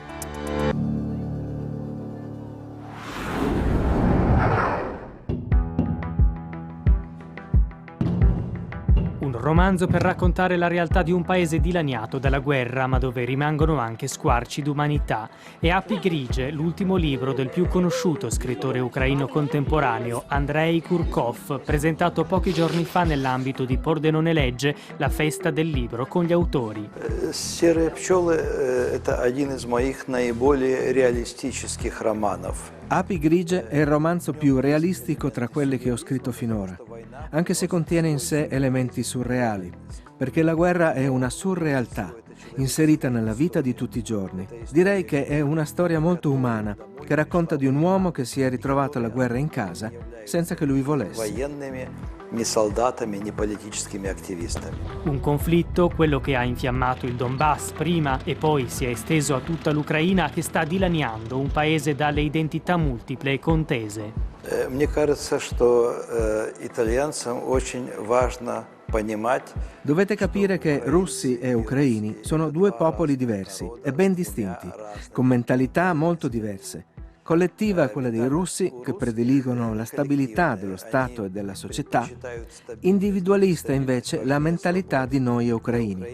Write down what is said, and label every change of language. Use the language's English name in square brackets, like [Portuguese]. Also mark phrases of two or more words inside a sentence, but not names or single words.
[Italian] Un romanzo per raccontare la realtà di un paese dilaniato dalla guerra, ma dove rimangono anche squarci d'umanità. È Api Grigie, l'ultimo libro del più conosciuto scrittore ucraino contemporaneo, Andrei Kurkov, presentato pochi giorni fa nell'ambito di Pordenone Legge, la festa del libro con gli autori. [Russian] «Серые пчелы» – это один из моих наиболее реалистических романов. [Italian] Api Grigie è il romanzo più realistico tra quelli che ho scritto finora, anche se contiene in sé elementi surreali, perché la guerra è una surrealtà. inserita nella vita di tutti i giorni. Direi che è una storia molto umana, che racconta di un uomo che si è ritrovato alla guerra in casa senza che lui volesse. [Russian] Né солдатами, né политическими активистами. [Italian] Un conflitto, quello che ha infiammato il Donbass prima e poi si è esteso a tutta l'Ucraina, che sta dilaniando un paese dalle identità multiple e contese. [Russian] Мне кажется, что итальянцам очень важно понимать. [Italian] Dovete capire che russi e ucraini sono due popoli diversi e ben distinti, con mentalità molto diverse. Collettiva quella dei russi, che prediligono la stabilità dello Stato e della società, individualista invece la mentalità di noi ucraini.